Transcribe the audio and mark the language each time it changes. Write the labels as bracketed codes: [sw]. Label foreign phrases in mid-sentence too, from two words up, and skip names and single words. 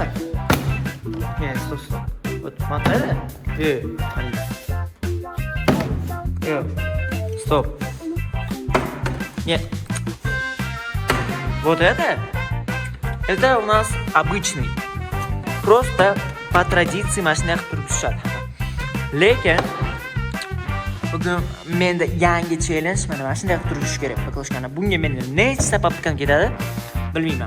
[ru] Нет, стоп. Вот это? Стоп. Нет. Вот это? Это у нас обычный. Просто по традиции машинах turibishadi. [uz] Lekin bugun menda yangi challenge, mana shunday qilib turish kerak qilishgani. Bunga menda necha sababdan ketadi bilmayman.